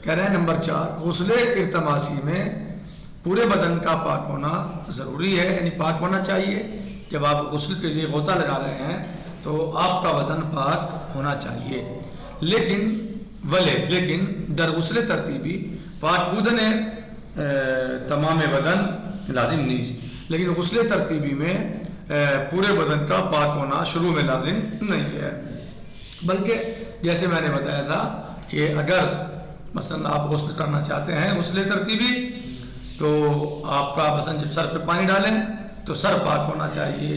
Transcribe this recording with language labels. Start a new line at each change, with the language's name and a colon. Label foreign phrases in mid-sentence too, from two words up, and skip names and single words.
Urdu: کہہ رہے ہیں نمبر 4 غسل ارتماسی میں پورے بدن کا پاک ہونا ضروری ہے، یعنی پاک ہونا چاہیے. جب آپ غسل کے لیے غوطہ لگا رہے ہیں تو آپ کا بدن پاک ہونا چاہیے.
Persian: لیکن در غسل ترتیبی پاک بودن تمام بدن لازم نیست.
Urdu: لیکن غسل ترتیبی میں پورے بدن کا پاک ہونا شروع میں لازم نہیں ہے، بلکہ جیسے میں نے بتایا تھا کہ اگر مثلا آپ غسل کرنا چاہتے ہیں غسل ترتیبی، تو آپ کا مثلا جب سر پہ پانی ڈالیں تو سر پاک ہونا چاہیے.